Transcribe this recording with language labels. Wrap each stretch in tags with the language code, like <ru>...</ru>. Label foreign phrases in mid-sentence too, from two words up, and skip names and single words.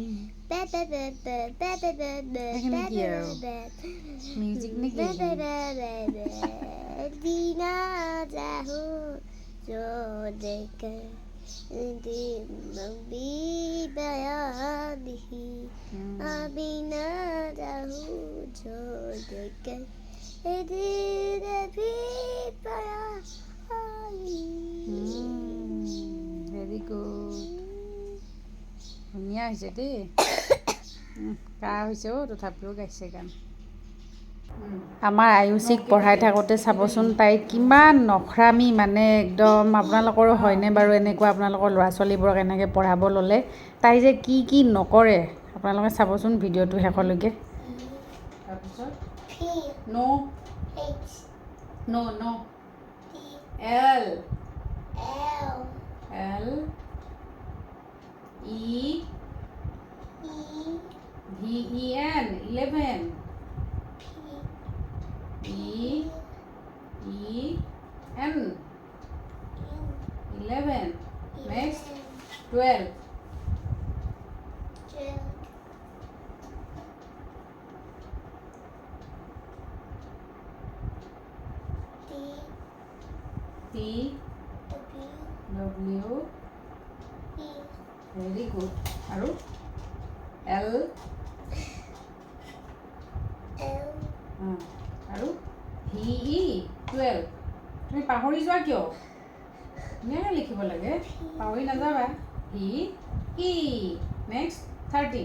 <hi>म्यूजिक नहीं दीना जाओ छोड़ कर अभी भरा नहीं, अभी ना जाओ छोड़ कर दिल अभी भरा।</hi> <en>very good,</en> <as>ধুনীয়া হৈছে দেই। কাহ হৈছে অ', তথাপিও গাইছে গান। আমাৰ আয়ুষীক পঢ়াই থাকোঁতে চাবচোন তাই কিমান নখৰামি, মানে একদম। আপোনালোকৰো হয়নে বাৰু এনেকুৱা? আপোনালোকৰ ল'ৰা ছোৱালীবোৰক এনেকৈ পঢ়াব ল'লে তাই যে কি কি নকৰে, আপোনালোকে চাবচোন ভিডিঅ'টো শেষলৈকে। তাৰপিছত ন'</as> <en>L L E VEN 11 EEN 11 next 12 T W very good আৰু L</en> <as>আৰু VE 12 তুমি পাহৰি যোৱা কিয় ধুনীয়াকৈ লিখিব লাগে পাহৰি নাযাবা</as> <en>VE next 13</en>